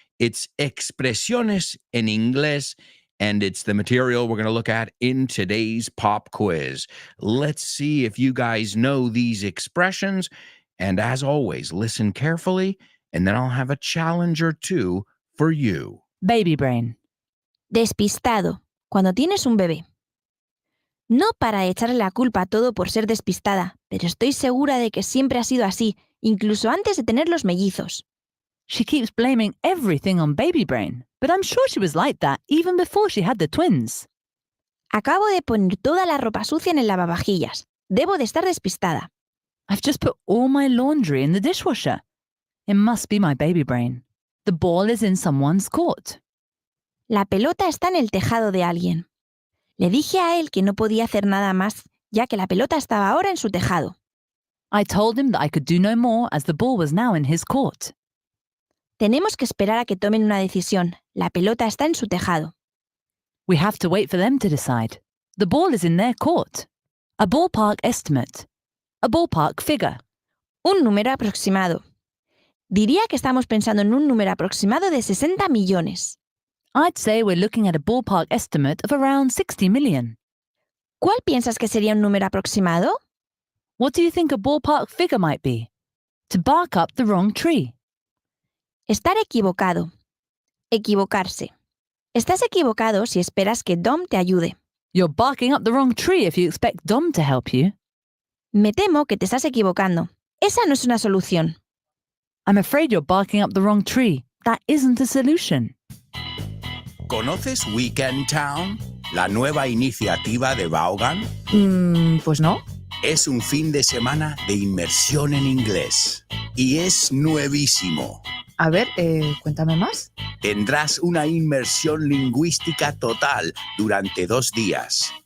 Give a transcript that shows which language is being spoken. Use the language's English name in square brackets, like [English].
[English] It's Expresiones en Inglés, and it's the material we're going to look at in today's pop quiz. Let's see if you guys know these expressions, and as always, listen carefully, and then I'll have a challenge or two for you. Baby brain. [Spanish] Despistado, cuando tienes un bebé. No para echarle la culpa a todo por ser despistada, pero estoy segura de que siempre ha sido así, incluso antes de tener los mellizos. [English] She keeps blaming everything on baby brain, but I'm sure she was like that even before she had the twins. [Spanish] Acabo de poner toda la ropa sucia en el lavavajillas. Debo de estar despistada. [English] I've just put all my laundry in the dishwasher. It must be my baby brain. The ball is in someone's court. [Spanish] La pelota está en el tejado de alguien. Le dije a él que no podía hacer nada más, ya que la pelota estaba ahora en su tejado. [English] I told him that I could do no more as the ball was now in his court. [Spanish] Tenemos que esperar a que tomen una decisión. La pelota está en su tejado. [English] We have to wait for them to decide. The ball is in their court. A ballpark estimate. A ballpark figure. [Spanish] Un número aproximado. Diría que estamos pensando en un número aproximado de 60 millones. [English] I'd say we're looking at a ballpark estimate of around 60 million. [Spanish] ¿Cuál piensas que sería un número aproximado? [English] What do you think a ballpark figure might be? To bark up the wrong tree. [Spanish] Estar equivocado. Equivocarse. Estás equivocado si esperas que Dom te ayude. You're barking up the wrong tree if you expect Dom to help you. Me temo que te estás equivocando. Esa no es una solución. [English] I'm afraid you're barking up the wrong tree. That isn't a solution. [Spanish] ¿Conoces Weekend Town? La nueva iniciativa de Vaughan. Pues no. Es un fin de semana de inmersión en inglés. Y es nuevísimo. A ver, cuéntame más. Tendrás una inmersión lingüística total durante 2 días.